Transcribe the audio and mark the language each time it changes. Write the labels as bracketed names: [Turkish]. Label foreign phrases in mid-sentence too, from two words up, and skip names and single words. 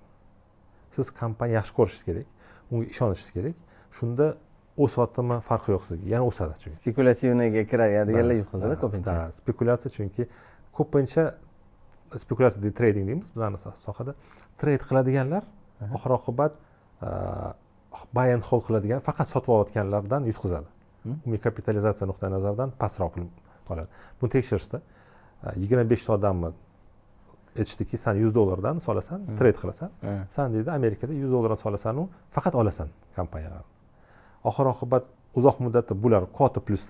[Uzbek] Siz kompaniyani yaxshi ko'rishingiz kerak, unga ishonishingiz kerak. Shunda o'satimi farqi yo'q sizga, yana o'sadi chunki. Spekulatsiyaga kiradiganlar yutqazadi ko'pincha. Spekulyatsiya chunki ko'pincha spekulyatsiya trading deymiz bizning sohada. Trade qiladiganlar oxir oqibat [English] buy and hold [Uzbek] qiladigan, faqat sotib olayotganlardan yutqazadi. Umumiy kapitalizatsiya nuqtai nazaridan pastroq qoladi. Buni tekshirishda 25 ta odamni aytishdiki, sen $100 solasan, trade qilasan. Sen deydi, Amerikada $100 solasan, u faqat olasan kompaniyalarni. Oxir oqibat uzoq muddatda bular kvota plyusda.